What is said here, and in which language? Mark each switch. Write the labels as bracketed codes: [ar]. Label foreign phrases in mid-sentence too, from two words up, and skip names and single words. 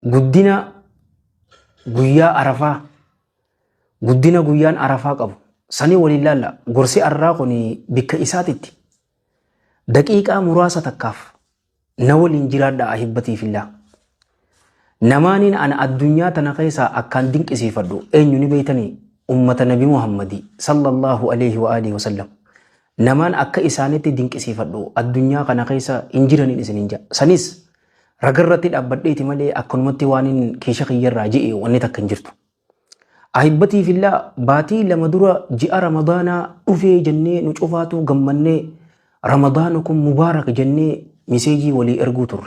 [om] guddina guyyaa arafaa guddina guyyaan arafaa qabu sanii waliin laalla gorsi arraa kun bikka isaatitti daqiiqaa muraasa takkaaf na waliin jiraadha [ar] ahibbatii fillah. [om] Namaaniin ana addunyaa tana keessaa akkaan dinqisiifadhu eenyu ni beeytanii ummata nabi Muhammadii [ar] sallallahu alaihi wa alihi wasallam. [om] Namaan akka isaanitti dinqisiifadhu addunyaa kana keessa hin jiraniin isin hin jaa. Sanis ragarratti dhaabbadheeti malee akkanumatti waan hin keesha kiyyarraa je'e wanni takka hin jirtu. [ar] Ahibbatii fillah [om] baatii lama dura ji'a Ramadaanaa dhufee jennee nu cufaatu gammannee Ramadaana kun mubaarak jennee miseejii walii erguu turre.